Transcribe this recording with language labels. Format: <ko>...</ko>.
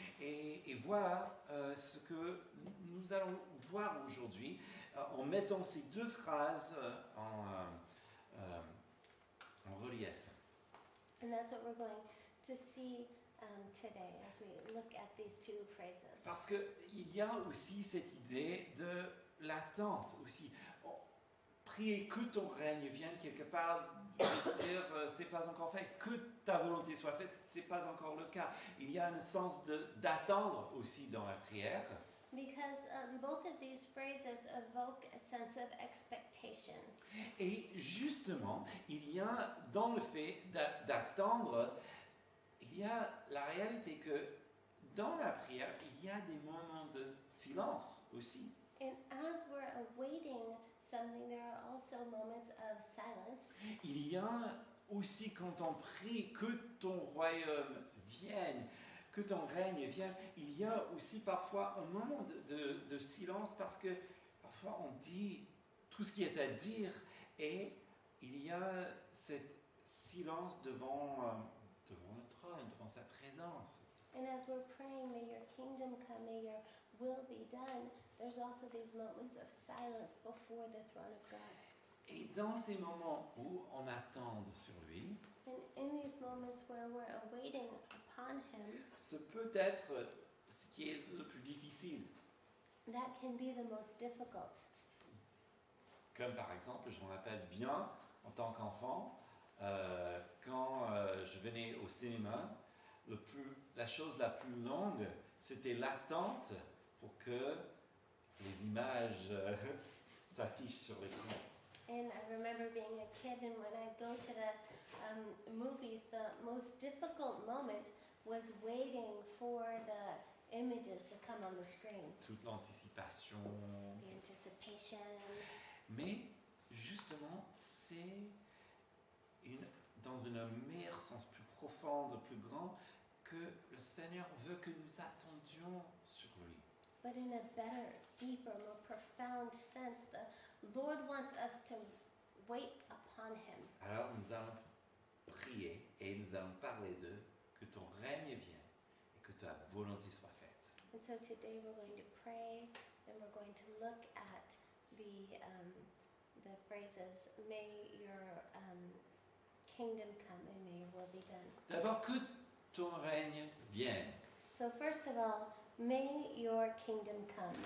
<fr>Et voilà ce que nous allons voir aujourd'hui en mettant ces deux phrases en relief.</fr> <en>And that's what we're going to see today as we look at these two phrases.</en> <fr>Parce qu'il y a aussi cette idée de l'attente aussi. Prier que ton règne vienne quelque part, veut dire c'est pas encore fait, que ta volonté soit faite, c'est pas encore le cas. Il y a un sens d'attendre aussi dans la prière.</fr> <en>Because both of these phrases evoke a sense of expectation.</en> <fr>Et justement, il y a dans le fait d'attendre, il y a la réalité que dans la prière, il y a des moments de silence aussi.</fr> <en>And as we're awaiting something, there are also moments of silence.</en> <fr>Il y a aussi quand on prie que ton royaume vienne, que ton règne vienne, il y a aussi parfois un moment de silence parce que parfois on dit tout ce qui est à dire et il y a ce silence devant le trône, devant sa présence.</fr> <en>And as we're praying, may your kingdom come, may your will be done, there's also these moments of silence before the throne of God.</en> <fr>Et dans ces moments où on attend sur lui,</fr> <en>And in these moments where we're awaiting upon him,</en> <fr>ce peut être ce qui est le plus difficile.</fr> <en>that can be the most difficult.</en> <fr>Comme par exemple, je me rappelle bien, en tant qu'enfant, quand je venais au cinéma, la chose la plus longue, c'était l'attente pour que les images s'affichent sur l'écran.</fr> <en>And I remember being a kid, and when I go to the movies, the most difficult moment was waiting for the images to come on the screen.</en> <fr>Toute l'anticipation.</fr> <en>The anticipation.</en> <fr>Mais justement, c'est dans un meilleur sens plus profond, plus grand, que le Seigneur veut que nous attendions sur lui.</fr> <en>But in a better, deeper, more profound sense, the Lord wants us to wait upon him.</en> <fr>Alors nous allons prier et nous allons parler de que ton règne vienne et que ta volonté soit faite.</fr> <en>And so today we're going to pray, and we're going to look at the phrases, may your kingdom come and may your will be done.</en> <fr>D'abord, que ton règne vienne.</fr> <en>So first of all, may your kingdom come.</en>